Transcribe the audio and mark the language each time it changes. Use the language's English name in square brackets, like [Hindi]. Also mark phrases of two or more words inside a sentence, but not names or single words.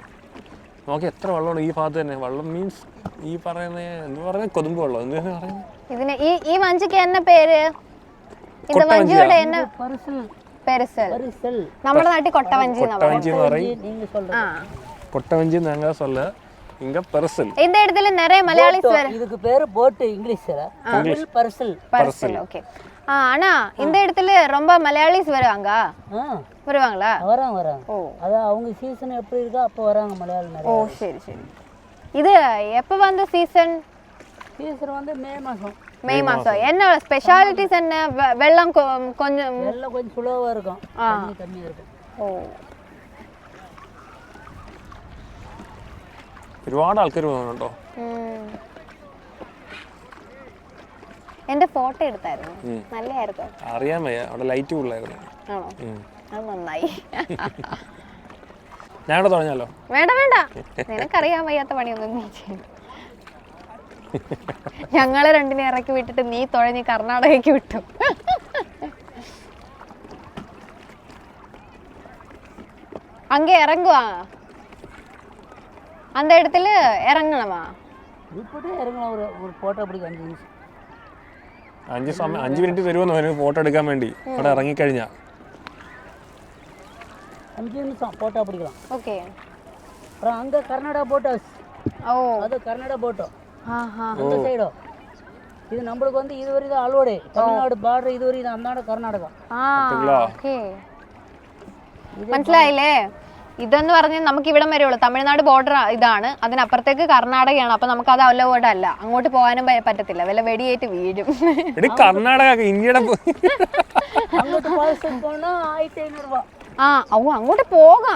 [Malayalam] നോക്കി എത്ര വെള്ളമുണ്ട് ഈ ഭാഗത്ത് തന്നെ. വെള്ളം മീൻസ് ഈ പറയുന്ന എന്താ പറയുന്നത്, കൊതുമ്പ് വെള്ളം എന്താ പറയുന്നത്. ഈ വഞ്ചിക്ക് എന്നെ പേര് നമ്മുടെ നാട്ടിൽ കൊട്ടവഞ്ചി എന്ന് പറയും. കൊട്ടവഞ്ചി ഞങ്ങൾ [Tamil] சொல்ல இங்க பரிசல். இந்த இடத்துல நிறைய மலையாளிஸ் வர. இதுக்கு பேரு போட் இங்கிலீஷ்ல. தமிழ் பரிசல். பரிசல் ஓகே. அண்ணா இந்த இடத்துல ரொம்ப மலையாளிஸ் வருவாங்க. வருவாங்களா? வராங்க. ஓ அத அவங்க சீசன் எப்படி இருக்கோ அப்ப வராங்க மலையாளி நிறைய. ஓ சரி சரி. இது எப்ப வந்து சீசன் வந்து மே மாசம். என்ன ஸ்பெஷாலிட்டிஸ் என்ன? வெள்ளம் கொஞ்சம் சுலோவா இருக்கும், தண்ணி கம்மியா இருக்கும். ഓ [Malayalam] ഒരുപാട് ആൾക്കാർ പോകുന്നുണ്ടോ? എന്റെ ഫോട്ടോ എടുത്തായിരുന്നു, നല്ലതായിരുന്നു. അറിയാൻ വയ്യ, അവിടെ ലൈറ്റ് കൂടുതലായിരുന്നു. ആണോ? അത് നന്നായി. ഞാൻ ഇവിടെ തുടങ്ങിയാലോ? വേണ്ട വേണ്ട, നിനക്കറിയാൻ വയ്യാത്ത പണിയൊന്നും നീ ചെയ്യും. ഞങ്ങളെ രണ്ടിനെ ഇറക്കി വിട്ടിട്ട് നീ തുഴഞ്ഞ് കർണാടകയ്ക്ക് വിട്ടു. [Tamil] அங்கே இறங்குவா, அந்த இடத்துல இறங்கணுமா? இப்படி இறங்கலாம். ஒரு போட்டோ பிடிக்க [Malayalam] 5 മിനിറ്റ് തരുമോ ഫോട്ടോ എടുക്കാൻ വേണ്ടി? അവിടെ ഇറങ്ങിക്കഴിഞ്ഞാ [Tamil] 5 நிமிஷம் போட்டோ பிடிக்கலாம். ஓகே. அப்புறம் அங்க கர்நாடகா [English] boat house. ஓ [Tamil] அது கர்நாடகா போட்டோ. அந்த சைடோ இது நம்மளுக்கு வந்து இதுவரை தான் அலோடு. தமிழ்நாடு பார்டர் இதுவரை தான் அந்தாண்ட கர்நாடகா. [Malayalam] ഓക്കേ, മനസ്സിലായില്ലേ? ഇതെന്ന് പറഞ്ഞാൽ നമുക്ക് ഇവിടം വരെ ഉള്ളു. തമിഴ്നാട് ബോർഡർ ഇതാണ്, അതിനപ്പുറത്തേക്ക് കർണാടകയാണ്. അപ്പൊ നമുക്ക് അത് അലൗഡ് അല്ല, അങ്ങോട്ട് പോകാനും പറ്റത്തില്ല, വല്ല വെടിയേറ്റ് വീഴും. കർണാടക ഇന്ത്യയുടെ അങ്ങോട്ട് പോകാം.